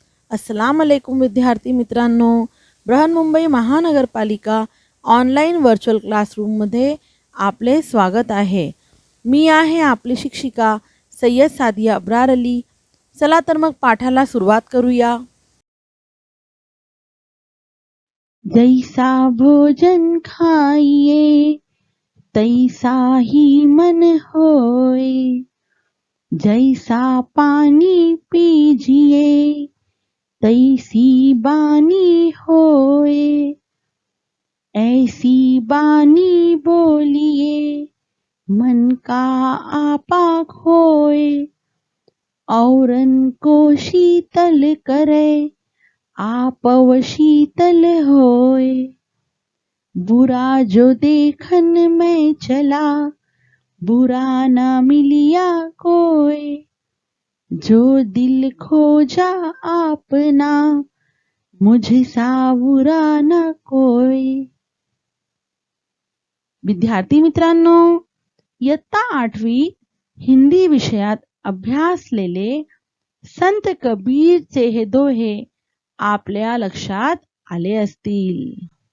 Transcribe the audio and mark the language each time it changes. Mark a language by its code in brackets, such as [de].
[mr] अस्सलाम वालेकुम विद्यार्थी मित्रांनो, बृहन्मुंबई महानगरपालिका ऑनलाईन व्हर्च्युअल क्लासरूममध्ये आपले स्वागत आहे. मी आहे आपली शिक्षिका सय्यद सादिया अब्रार अली. चला तर मग पाठाला सुरुवात करूया. [hi] जैसा भोजन खाइए तैसा ही मन होए, जैसा पानी पीजिए तैसी बानी होए, ऐसी बानी बोलिए मन का आपा खोए, औरन को शीतल करे आपव शीतल होए, बुरा जो देखन में चला बुरा ना मिलिया कोई, जो दिल खोजा आपना मुझसा बुरा ना कोई. [mr] विद्यार्थी मित्रांनो, इयत्ता 8वी हिंदी विषयात अभ्यासलेले संत कबीरचे हे दोहे आपल्या लक्षात आले असतील.